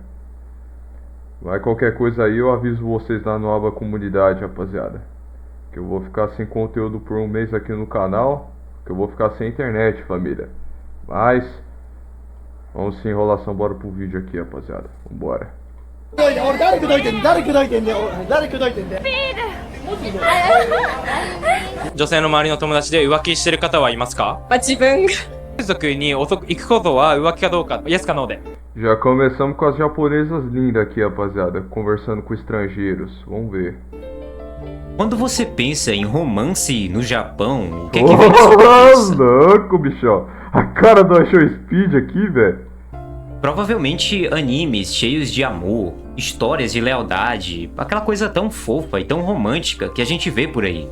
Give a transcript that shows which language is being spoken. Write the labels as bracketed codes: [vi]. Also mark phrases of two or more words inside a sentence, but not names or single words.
[pt] Vai qualquer coisa aí, eu aviso vocês lá no aba comunidade, rapaziada. Que eu vou ficar sem conteúdo por um mês aqui no canal. Que eu vou ficar sem internet, família. Mas, vamos sem enrolação, bora pro vídeo aqui, rapaziada. Vambora. [ja] 女性の周りの友達で浮気してる方はいますか？自分が風俗に行くことは浮気かどうか、イエスかノーで。 [pt] Já começamos com as japonesas lindas aqui, rapaziada. Conversando com estrangeiros. Vamos ver. Quando você pensa em romance no Japão, o que é que vem na sua cabeça? Louco, bichão. A cara do Show Speed aqui, velho. Provavelmente animes cheios de amor, histórias de lealdade, aquela coisa tão fofa e tão romântica que a gente vê por aí.